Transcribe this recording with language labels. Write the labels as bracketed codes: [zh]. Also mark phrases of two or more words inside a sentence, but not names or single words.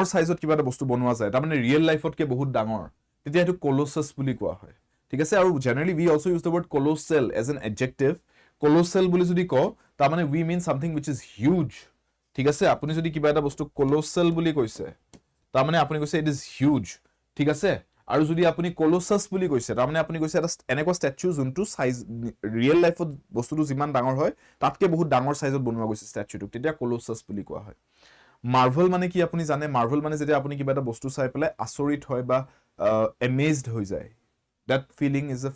[as] সাইজত কিবা এটা বস্তু বনোৱা যায় তা মানে ৰিয়েল লাইফত কে বহুত ডাঙৰ তেতিয়া এটো colossus বুলি কোৱা হয় ঠিক আছে আৰু জেনাৰেলি [en] we also use the word colossal as an adjective [as] colossal বুলি যদি ক তা মানে [en] we mean something which is huge [as] ঠিক আছে আপুনি যদি কিবা এটা বস্তু colossal বুলি কৈছে তা মানে আপুনি কৈছে [en] it is [as] huge ঠিক আছে আৰু যদি আপুনি colossus বুলি কৈছে তাৰ মানে আপুনি কৈছে এটা এনেকুৱা ষ্টেচু যোনটো সাইজ ৰিয়েল লাইফত বস্তুটো যিমান ডাঙৰ হয় তাতকে বহুত ডাঙৰ সাইজত বনোৱা গৈছে ষ্টেচুটো তেতিয়া colossus বুলি কোৱা হয় মাৰ্ভেল মানে কি আপুনি জানে মাৰ্ভেল মানে যেতিয়া আপুনি কিবা এটা বস্তু চাই পেলাই আচৰিত হয় বা amazed হৈ যায় [en] that feeling is a